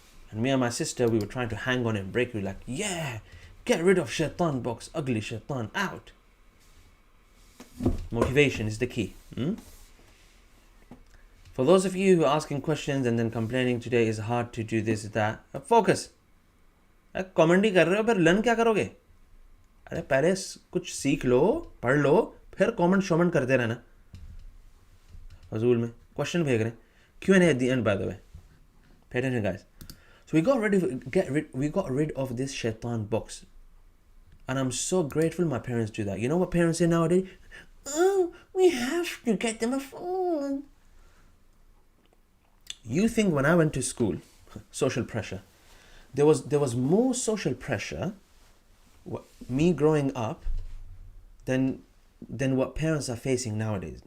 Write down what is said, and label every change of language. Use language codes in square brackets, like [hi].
[en] And me and my sister, we were trying to hang on and break it. We were like, yeah, get rid of shaitan box. Ugly shaitan, out. Motivation is the key. For those of you who are asking questions and then complaining today is hard to do this, that, focus. [hi] Comment ही कर रहे हो, फिर learn क्या करोगे? अरे पहले कुछ सीख लो, पढ़ लो, फिर कमेंट शमेंट करते रहना फजूल में. क्वेश्चन भेज रहे हैं. [en] Q&A at the end, by the way. Pay attention, guys. So we got rid of this shaitan box. And I'm so grateful my parents do that. You know what parents say nowadays? Oh, we have to get them a phone. You think when I went to school, social pressure, there was more social pressure, me growing up, than what parents are facing nowadays.